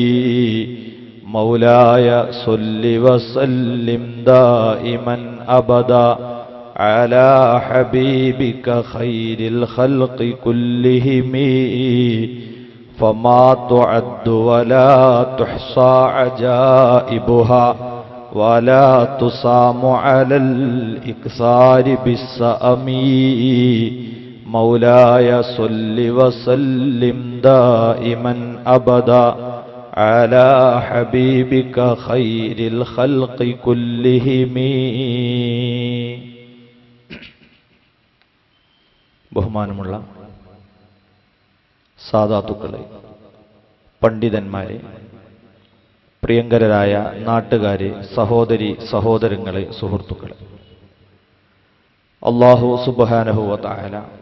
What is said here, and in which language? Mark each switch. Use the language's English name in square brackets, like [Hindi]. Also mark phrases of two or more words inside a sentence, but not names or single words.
[Arabic] مولاي صل وسلم دائما أبدا على حبيبك خير الخلق كلهم فما تعد ولا تحصى عجائبها ولا تصام على الإكثار بالسأم. مولاي صل وسلم دائما أبدا على حبيبك خير الخلق كلهم. [Malayalam] ബഹുമാനമുള്ള സാദാത്തുക്കളെ, പണ്ഡിതന്മാരെ, പ്രിയങ്കരായ നാട്ടുകാരെ, സഹോദരി സഹോദരങ്ങളെ, സുഹൃത്തുക്കളെ, [Arabic] الله سبحانه وتعالى